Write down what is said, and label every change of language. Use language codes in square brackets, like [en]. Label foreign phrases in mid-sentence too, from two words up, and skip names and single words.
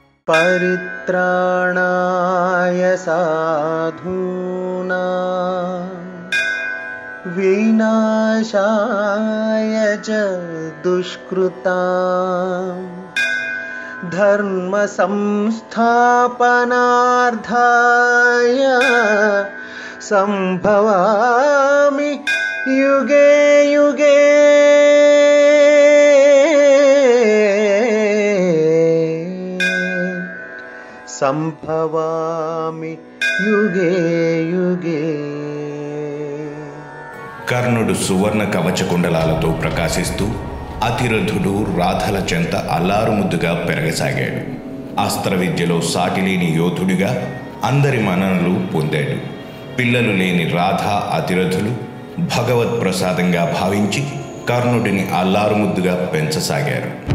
[sa] परित्राणाय साधूनां विनाशाय च दुष्कृतां धर्म संस्थापनार्थाय संभवामि युगे युगे। సంభవామి యుగే యుగే. [te] కర్ణుడు సువర్ణ కవచ కుండలాలతో ప్రకాశిస్తూ అతిరథుడు రాధల చెంత అల్లారుముద్దుగా పెరగసాగాడు. అస్త్ర విద్యలో సాటిలేని యోధుడిగా అందరి మన్ననలు పొందాడు. పిల్లలు లేని రాధ అతిరథులు భగవత్ ప్రసాదంగా భావించి కర్ణుడిని అల్లారుముద్దుగా పెంచసాగారు.